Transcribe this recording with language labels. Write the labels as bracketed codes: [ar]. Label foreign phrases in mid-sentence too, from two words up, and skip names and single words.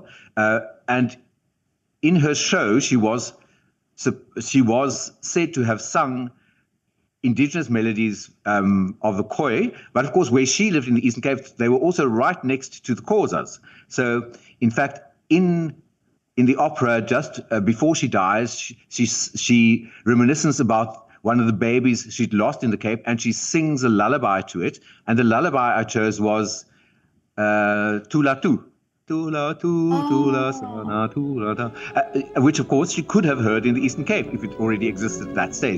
[en] And in her show, she was said to have sung indigenous melodies of the Khoi, but of course, where she lived in the Eastern Cape, they were also right next to the Xhosas. So, in fact, in the opera, just before she dies, she reminisces about one of the babies she'd lost in the Cape, and she sings a lullaby to it. And the lullaby I chose was Tula Tu. [xh] Tula tu, tula sana, tula ta. [en] Which, of course, she could have heard in the Eastern Cape if it already existed at that stage.